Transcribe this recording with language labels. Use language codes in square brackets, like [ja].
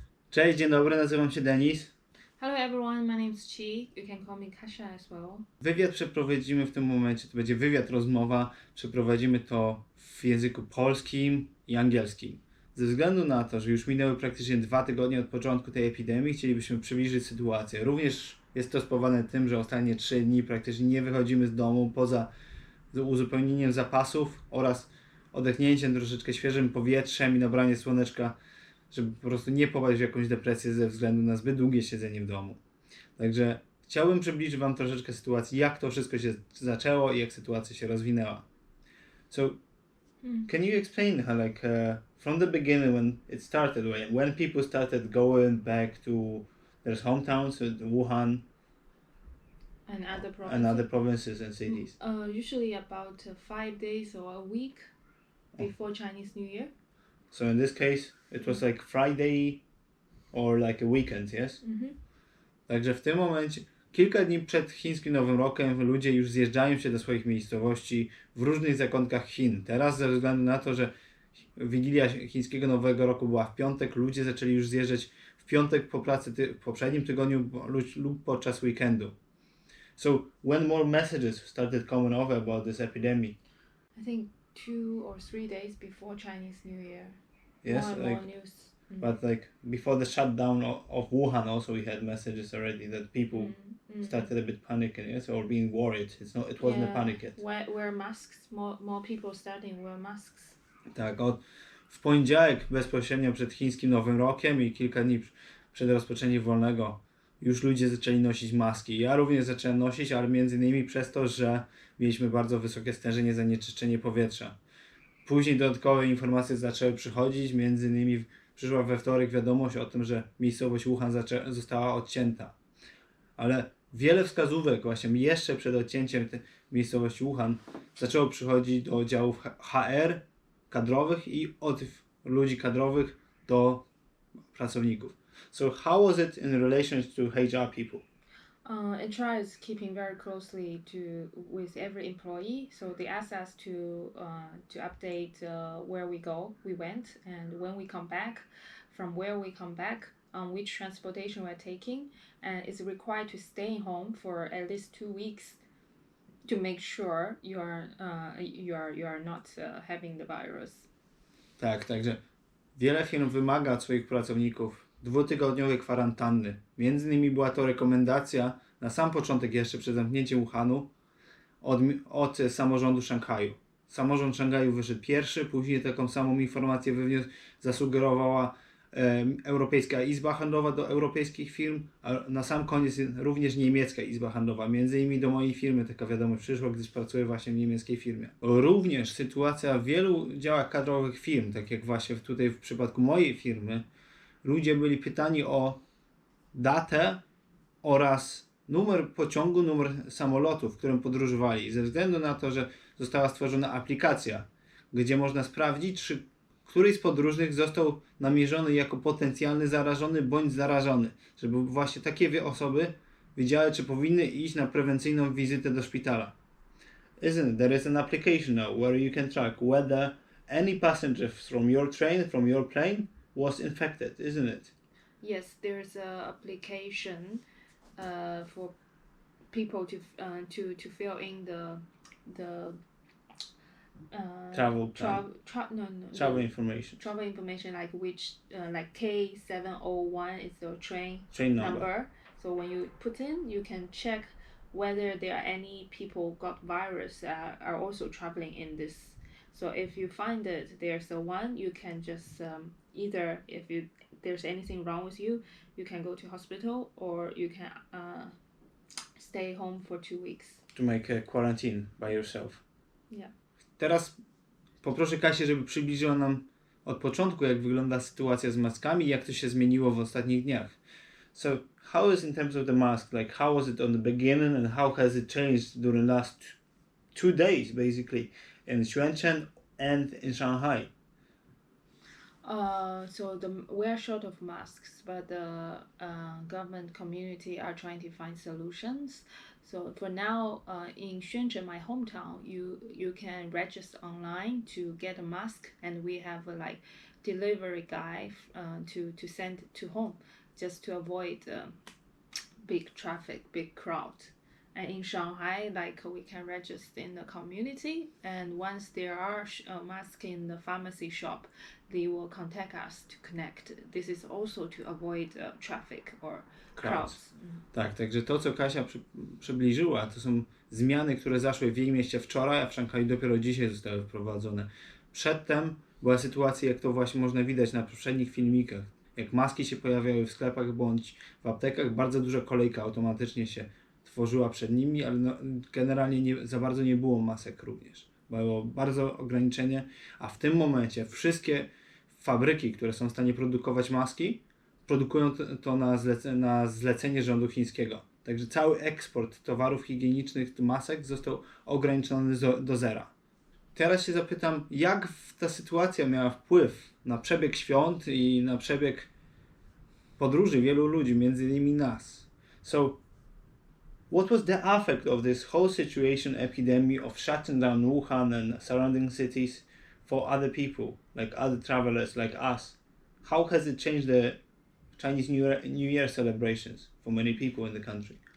[pl] Cześć, dzień dobry, nazywam się Denis. [en] Hello everyone, my name is Chi. You can call me Kasia as well. [pl] Wywiad przeprowadzimy w tym momencie, to będzie wywiad, rozmowa. Przeprowadzimy to w języku polskim i angielskim. Ze względu na to, że już minęły praktycznie 2 tygodnie od początku tej epidemii, chcielibyśmy przybliżyć sytuację. Również jest to spowodowane tym, że ostatnie 3 dni praktycznie nie wychodzimy z domu poza uzupełnieniem zapasów oraz odetchnięciem troszeczkę świeżym powietrzem i nabraniem słoneczka, żeby po prostu nie popaść w jakąś depresję ze względu na zbyt długie siedzenie w domu. Także chciałbym przybliżyć Wam troszeczkę sytuacji, jak to wszystko się zaczęło i jak sytuacja się rozwinęła. [en] So, can you explain how, from the beginning when it started, when people started going back to their hometowns, Wuhan And other provinces and cities? Usually about 5 days or a week before Chinese New Year. So in this case, it was like Friday or like a weekend, yes? [pl] Także w tym momencie, kilka dni przed chińskim Nowym Rokiem, ludzie już zjeżdżają się do swoich miejscowości w różnych zakątkach Chin. Teraz ze względu na to, że Wigilia chińskiego Nowego Roku była w piątek, ludzie zaczęli już zjeżdżać w piątek po pracy w poprzednim tygodniu lub podczas weekendu. [en] So when more messages started coming over about this epidemic? I think 2 or 3 days before Chinese New Year. Yes, more news. But like before the shutdown of Wuhan, also we had messages already that people started a bit panicking, yes, or being worried. It wasn't a panic yet. Wear masks. More people starting wear masks. [pl] Tak, w poniedziałek bezpośrednio przed chińskim Nowym Rokiem i kilka dni przed rozpoczęciem wolnego już ludzie zaczęli nosić maski. Ja również zacząłem nosić, ale między innymi przez to, że mieliśmy bardzo wysokie stężenie zanieczyszczenia powietrza. Później dodatkowe informacje zaczęły przychodzić, między innymi przyszła we wtorek wiadomość o tym, że miejscowość Wuhan została odcięta. Ale wiele wskazówek właśnie jeszcze przed odcięciem miejscowości Wuhan zaczęło przychodzić do oddziałów HR kadrowych i od ludzi kadrowych do pracowników. [en] So how was it in relation to HR people? HR is keeping very closely with every employee, so they ask us to update where we went, and when we come back, from where we come back, which transportation we're taking, and it's required to stay home for at least 2 weeks to make sure you are not having the virus. [pl] Tak, także wiele firm wymaga od swoich pracowników 2-tygodniowej kwarantanny. Między innymi była to rekomendacja na sam początek, jeszcze przed zamknięciem Wuhanu, od samorządu Szanghaju. Samorząd Szanghaju wyszedł pierwszy, później taką samą informację zasugerowała Europejska Izba Handlowa do europejskich firm, a na sam koniec również niemiecka Izba Handlowa. Między innymi do mojej firmy taka wiadomość przyszła, gdyż pracuję właśnie w niemieckiej firmie. Również sytuacja w wielu działach kadrowych firm, tak jak właśnie tutaj w przypadku mojej firmy, ludzie byli pytani o datę oraz numer pociągu, numer samolotu, w którym podróżowali. Ze względu na to, że została stworzona aplikacja, gdzie można sprawdzić, czy któryś z podróżnych został namierzony jako potencjalny zarażony bądź zarażony. Żeby właśnie takie osoby wiedziały, czy powinny iść na prewencyjną wizytę do szpitala. [en] Isn't it? There is an application now where you can track whether any passenger from your train, from your plane was infected, isn't it? Yes, there's a application for people to fill in the travel plan. Travel information. Travel information, like which like K701 is the train number. So when you put in, you can check whether there are any people got virus are also traveling in this. So if you find that there's a one, you can just either there's anything wrong with you, you can go to hospital, or you can stay home for 2 weeks. To make a quarantine by yourself. Yeah. [pl] Teraz poproszę Kasię, żeby przybliżyła nam od początku, jak wygląda sytuacja z maskami i jak to się zmieniło w ostatnich dniach. [en] So, how is in terms of the mask? Like, how was it on the beginning and how has it changed during the last 2 days, basically, in Shenzhen and in Shanghai? So we're short of masks, but the government community are trying to find solutions. So for now, in Shenzhen, my hometown, you can register online to get a mask, and we have delivery guy to send to home, just to avoid big traffic, big crowd. And in Shanghai, like we can register in the community, and once there are masks in the pharmacy shop, they will contact us to connect. This is also to avoid traffic or crowds. [pl] Tak, także to, co Kasia przybliżyła, to są zmiany, które zaszły w jej mieście wczoraj, a w Szanghaju dopiero dzisiaj zostały wprowadzone. Przedtem była sytuacja, jak to właśnie można widać na poprzednich filmikach. Jak maski się pojawiały w sklepach bądź w aptekach, bardzo duża kolejka automatycznie się tworzyła przed nimi, ale generalnie za bardzo nie było masek również. Było bardzo ograniczenie, a w tym momencie wszystkie fabryki, które są w stanie produkować maski, produkują to na zlecenie rządu chińskiego. Także cały eksport towarów higienicznych, masek został ograniczony do zera. Teraz się zapytam, jak ta sytuacja miała wpływ na przebieg świąt i na przebieg podróży wielu ludzi, między innymi nas. [en] So, what was the effect of this whole situation, epidemic of shutting down Wuhan and surrounding cities for other people, like other travelers like us? How has it changed the Chinese New Year celebrations for many people in the country?